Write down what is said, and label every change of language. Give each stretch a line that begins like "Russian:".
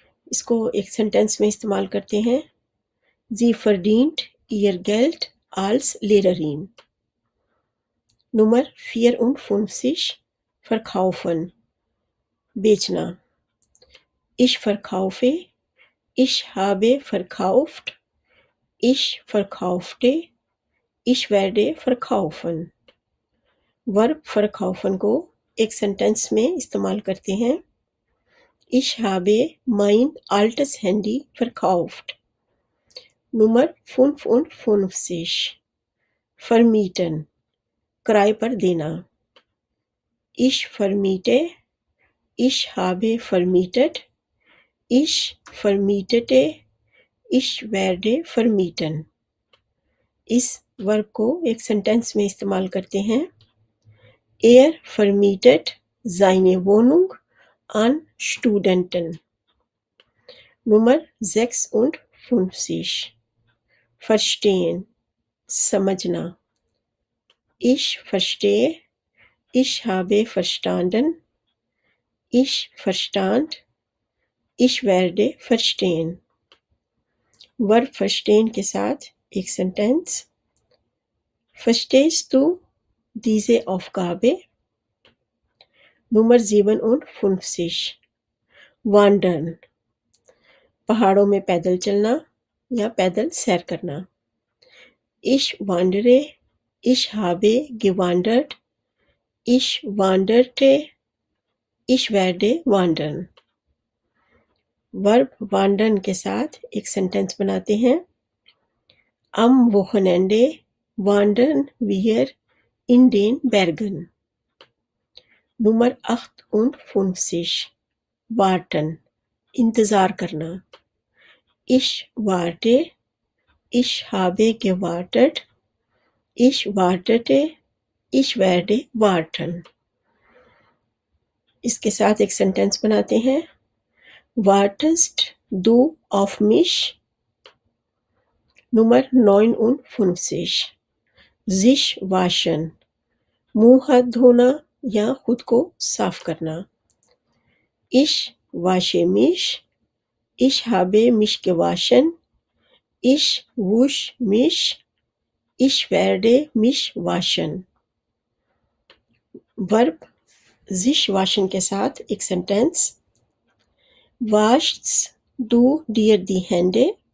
Urdu: اس کو ایک سینٹینس میں استعمال کرتے ہیں.
German: Sie verdient ihr Geld als Lehrerin. Nummer 54. verkaufen. بیچنا. Ich verkaufe. Ich habe verkauft. Ich verkaufte. Ich werde verkaufen.
Urdu: Verb verkaufen کو ایک سینٹینس میں استعمال کرتے ہیں.
German: Ich habe mein altes Handy verkauft. Nummer 55. vermieten.
Urdu: کرائے پر دینا.
German: Ich vermiete. Ich habe vermietet. Ich vermietete. Ich werde vermieten.
Urdu: اس ورب کو ایک سینٹینس میں استعمال کرتے ہیں.
German: Er vermietet seine Wohnung an Studenten. Nummer 56. verstehen. سمجھنا. Ich verstehe. Ich habe verstanden. Ich verstand. Ich werde verstehen.
Urdu: Verb verstehen کے ساتھ ایک sentence.
German: Verstehst du diese Aufgabe? Nummer 57. wandern.
Urdu: پہاڑوں میں پیدل چلنا یا پیدل سیر کرنا.
German: Ich wandere. Ich habe gewandert. Ich wanderte. Ich werde wandern.
Urdu: Verb wandern کے ساتھ ایک سینٹینس بناتے ہیں.
German: Am Wochenende wandern wir in den Bergen. Nummer 58. warten.
Urdu: انتظار کرنا.
German: Ich warte. Ich habe gewartet. Ich wartete. Ich werde warten.
Urdu: اس کے ساتھ ایک سینٹینس بناتے ہیں.
German: Wartest du auf mich? Nummer 59. sich waschen.
Urdu: منہ ہاتھ دھونا یا خود کو صاف کرنا.
German: Ich wasche mich. Ich habe mich gewaschen. Ich wusch mich. Ich werde mich waschen.
Urdu: Verb sich waschen کے ساتھ ایک sentence.
German: Waschst du dir die Hände?